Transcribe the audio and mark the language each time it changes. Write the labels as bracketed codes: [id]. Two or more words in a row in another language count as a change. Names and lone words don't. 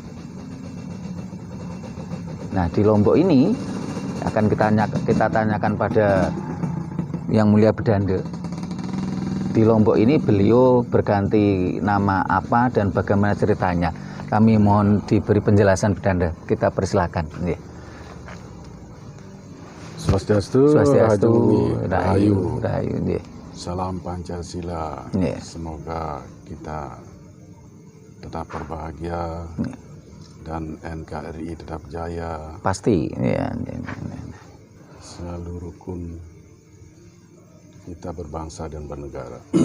[id] Nah, di Lombok ini akan kita tanyakan pada Yang Mulia Bedanda. Di Lombok ini beliau berganti nama apa dan bagaimana ceritanya? Kami mohon diberi penjelasan Bedanda. Kita persilakan. Swastiastu, Rahayu. Salam Pancasila. Semoga kita tetap berbahagia dan NKRI tetap jaya. Pasti. Selalu rukun kita berbangsa dan bernegara.